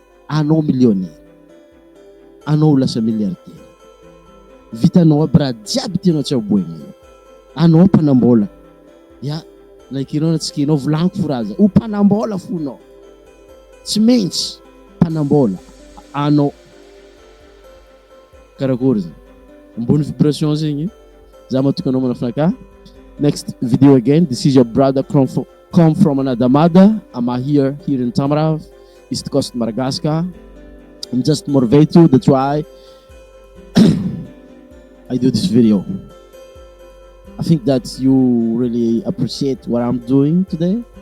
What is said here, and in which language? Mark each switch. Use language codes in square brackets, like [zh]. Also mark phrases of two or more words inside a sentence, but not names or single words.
[mg] anao millionnaire anao lasa milliardaire vitanao aby raha jiaby tianao tsy aboegna io anao mpanambola ya laikinao na tsikinao volaniko fo raha za ho mpanambola fo anao tsy maintsy mpanambola anao karakory zegny ambony vibration zegny za matoka anao manafinaka [en] next video again. This is your brother come from another mother. I'm here in Tamarav, East Coast, Madagascar. I'm just motivate you. That's why I do this video. I think that you really appreciate what I'm doing today.